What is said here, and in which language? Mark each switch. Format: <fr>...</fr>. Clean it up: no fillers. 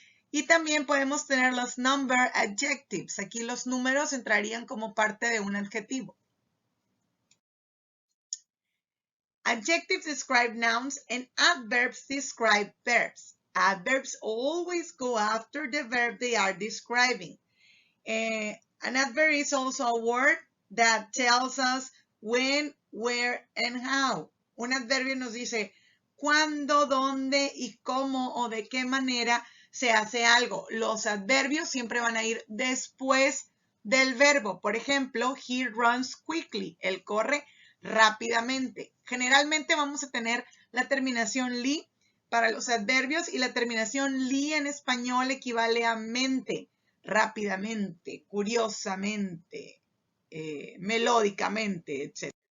<es>Y también podemos tener los number adjectives. Aquí los números entrarían como parte de un adjetivo.</es> <en>Adjectives describe nouns and adverbs describe verbs. Adverbs always go after the verb they are describing. An adverb is also a word that tells us when, where, and how.</en> <es>Un adverbio nos dice cuándo, dónde y cómo o de qué manera se hace algo. Los adverbios siempre van a ir después del verbo. Por ejemplo,</es> <en>he runs quickly.</en> <es>Él corre rápidamente. Generalmente vamos a tener la terminación li para los adverbios y la terminación li en español equivale a mente, rápidamente, curiosamente, melódicamente, etc.</es>